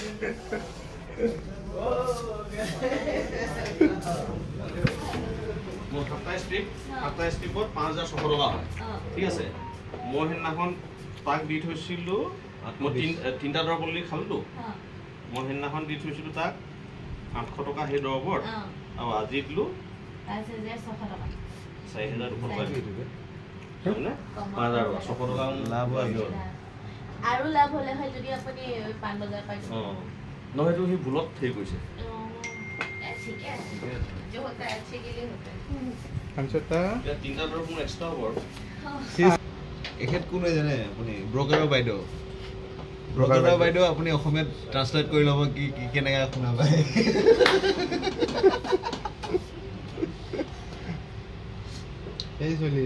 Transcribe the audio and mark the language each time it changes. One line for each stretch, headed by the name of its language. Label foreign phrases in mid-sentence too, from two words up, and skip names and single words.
Assamese: মোৰ 7টা ষ্ট্ৰিপত 5600 টকা হয় ঠিক আছে মই সেইদিনাখন তাক দি থৈছিলোঁ মই তিনিটা দৰৱ অলৰেডি খালোঁ মই সেইদিনাখন দি থৈছিলোঁ তাক 800 টকা সেই দৰৱত আৰু আজি দিলোঁ 4200 টকা 600 টকা লাভ হয় আৰু লাভ হলে হয় যদি আপুনি পান বজাৰ পাই নহয় এইটো সি ভুলত হেৰি কৰিছে ঠিক আছে
Hindi: जो होता है अच्छे के लिए होता है কাঞ্চতা
Assamese: এতিয়া তিনিটা দৰৱ মোৰ এক্সট্ৰা হ'ব আৰু এখেত কোনে জানে আপুনি ব্ৰকাৰৰ বাইদেউ ব্ৰকাৰৰ বাইদেউ আপুনি অসমীয়াত ট্ৰান্সলেট কৰি ল'ব কি কি কেনেকৈ শুনা পায় এই চলি